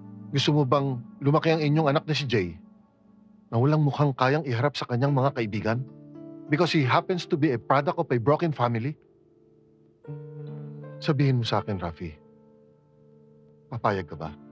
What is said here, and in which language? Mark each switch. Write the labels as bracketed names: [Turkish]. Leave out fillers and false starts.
[Filipino] Gusto mo bang lumaki ang inyong anak na si Jay na walang mukhang kayang iharap sa kanyang mga kaibigan? [English] Because he happens to be a product of a broken family? [Filipino] Sabihin mo sa akin, Rafi, papayag ka ba?